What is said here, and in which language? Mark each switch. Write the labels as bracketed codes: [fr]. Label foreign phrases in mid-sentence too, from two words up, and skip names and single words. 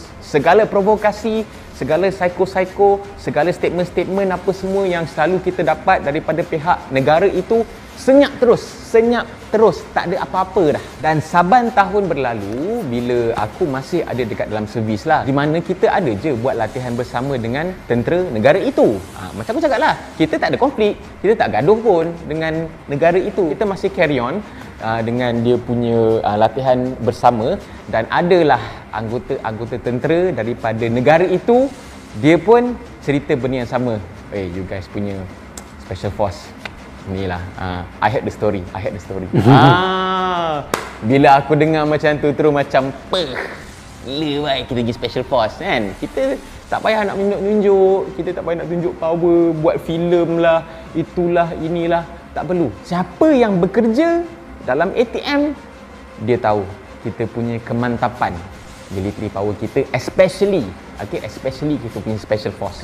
[ms] Segala provokasi, segala psycho-psycho, segala statement-statement apa semua yang selalu kita dapat daripada pihak negara itu senyap terus, tak ada apa-apa dah. Dan saban tahun berlalu bila aku masih ada dekat dalam servis lah, di mana kita ada je buat latihan bersama dengan tentera negara itu. Macam aku cakap lah, kita tak ada konflik, kita tak gaduh pun dengan negara itu. Kita masih [en] carry on [ms] dengan dia punya latihan bersama, dan adalah anggota tentera daripada negara itu, dia pun cerita benda yang sama. [en] You guys punya special force inilah, I heard the story. [ms] Bila aku dengar macam tu terus macam gila kita pergi [en] special force [ms] kan. Kita tak payah nak menunjuk, kita tak payah nak tunjuk power, buat filem lah, itulah, inilah, tak perlu. Siapa yang bekerja dalam ATM, dia tahu kita punya kemantapan, [en] military power [ms] kita, especially kita punya [en] special force.